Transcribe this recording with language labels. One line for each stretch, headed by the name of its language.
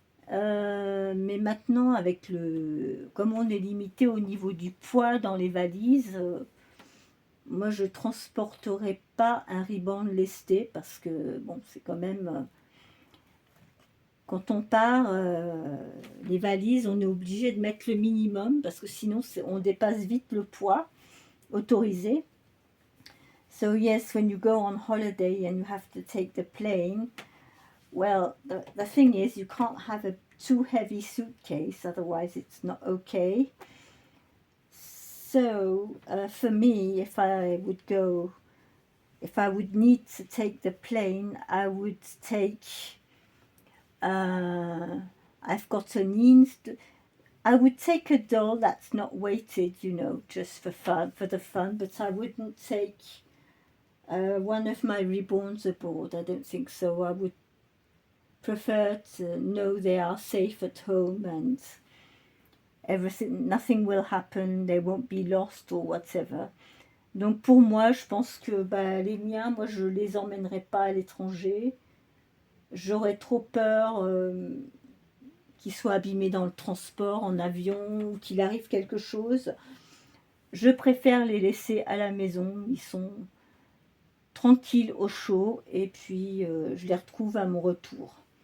French: Mais maintenant, comme on est limité au niveau du poids dans les valises, moi je transporterai pas un reborn lesté parce que bon, c'est quand même quand on part, les valises, on est obligé de mettre le minimum parce que sinon on dépasse vite le poids autorisé.
English: So yes, when you go on holiday and you have to take the plane, well, the thing is you can't have a too heavy suitcase, otherwise it's not okay. So for me, if I would need to take the plane, I would take, I've got a means, I would take a doll that's not weighted, you know, just for the fun, but I wouldn't take one of my reborns aboard. I don't think so. I would prefer to know they are safe at home and nothing will happen, they won't be lost or whatever.
French: Donc pour moi, je pense que les miens, moi je les emmènerai pas à l'étranger. J'aurais trop peur qu'il soit abîmé dans le transport, en avion, ou qu'il arrive quelque chose. Je préfère les laisser à la maison, ils sont tranquilles au chaud, et puis je les retrouve à mon retour.